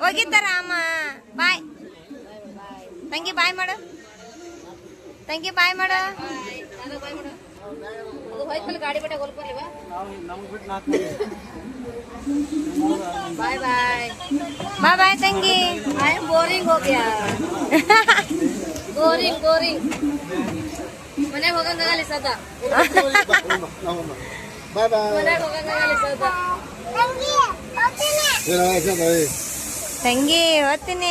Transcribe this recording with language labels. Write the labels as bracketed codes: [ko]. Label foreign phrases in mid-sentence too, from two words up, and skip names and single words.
[kn] ಹೋಗಿದ್ದಾರ ಅಮ್ಮ ಬಾಯ್ ತಂಗಿ ಬಾಯ್ ಮಾಡು ತಂಗಿ ಬಾಯ್ ಮಾಡು ಗಾಡಿ ಬಿಟ್ಟ ಹೋಗ್ಬರ್ಲಿವಾ ನಮ್ಗೆ ಬಿಟ್ಟು 4 ಮಂದಿ. ಬಾಯ್ ಬಾಯ್ ಬಾಯ್ ಬಾಯ್ ತಂಗಿ [en] I am boring [hi] हो गया बोरिंग बोरिंग [kn] ಮನೆ ಹೋಗಂಗಾಗಲಿ ಸದಾ ಬಾಯ್ ಬಾಯ್ ಮನೆ ಹೋಗಂಗಾಗಲಿ ಸದಾ ತಂಗಿ ಹೋಗ್ತೀನಿ